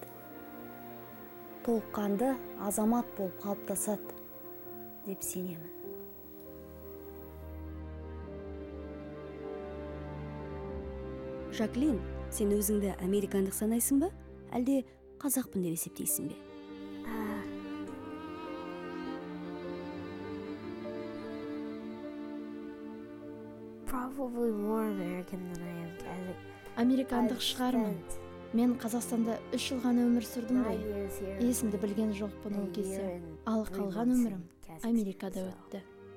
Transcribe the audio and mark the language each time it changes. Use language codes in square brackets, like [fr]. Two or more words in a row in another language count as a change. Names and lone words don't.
[kk] Толыққанды азамат болып қалыптасады деп сенемін. Жаклин, сен өзіңді американдық санайсың ба? Әлде қазақпын деп есептейсің бе? [en] Probably more American than I am. [kk] Американдық шығармын. Мен Қазақстанда 3 жыл ғана өмір сүрдім ғой. Есімді білген жоқпын ол кезде. Ал қалған өмірім Америкада өтті.